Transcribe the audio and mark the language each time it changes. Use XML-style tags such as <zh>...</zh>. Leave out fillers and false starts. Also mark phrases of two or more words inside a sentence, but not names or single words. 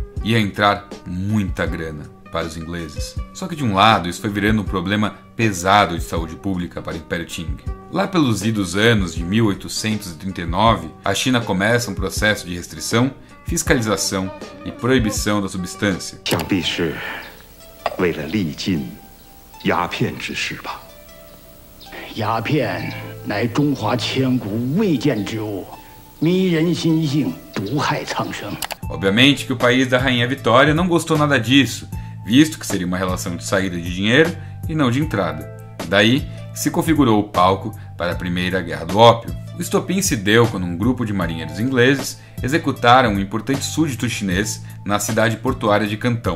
<pt>Ia entrar muita grana para os ingleses. Só que de um lado isso foi virando um problema pesado de saúde pública para o Império Qing. Lá pelos idos anos de 1839, a China começa um processo de restrição, fiscalização e proibição da substância.</pt> <zh>想必是为了力禁鸦片之事吧。鸦片乃中华千古未见之物，迷人心性，毒害苍生。</zh> <pt>Obviamente que o país da Rainha Vitória não gostou nada disso, visto que seria uma relação de saída de dinheiro e não de entrada. Daí se configurou o palco para a Primeira Guerra do Ópio. O estopim se deu quando um grupo de marinheiros ingleses executaram um importante súdito chinês na cidade portuária de Cantão.</pt>